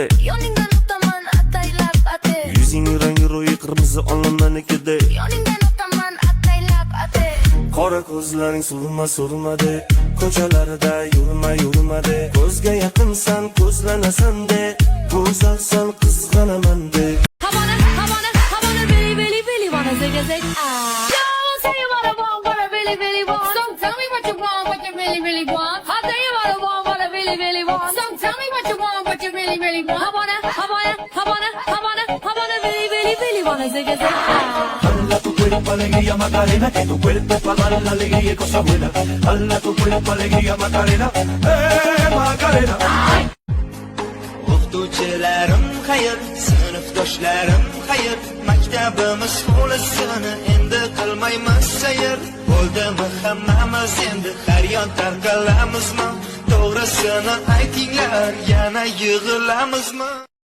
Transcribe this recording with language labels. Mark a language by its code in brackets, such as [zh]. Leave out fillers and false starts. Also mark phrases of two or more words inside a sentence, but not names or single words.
[uz] Yoningdan o'taman ataylab ate. yuzing rangi ro'yi qirmizi olmanikida, Yoningdan o'taman ataylab ate. qora ko'zlaring surma-surmade, ko'chalarida yurma-yurmade, ko'zga yaqinsan, ko'zlanasan-de, go'zalsan, qizg'anaman-de. [en] I wanna really wanna zig a zig. Don't say what I want, what I really want. So tell me what you want, what you really want. I'll tell you what I want, what I really want. So tell me what you want, what you really want. I wanna really wanna zig a zig. [es] Hala tu cuerpo alegría Macarena, que tu cuerpo para dar la alegría y cosa buena. Hala tu cuerpo alegría Macarena, Macarena. [uz] O'qituvchilarim xayr, sinfdoshlarim xayr, maktabimiz hovlisini endi qilmaymiz sayr. Bo'ldimi hammamiz endi har yon tarqalamizmi? To'g'risini aytinglar, yana yig'ilamizmi?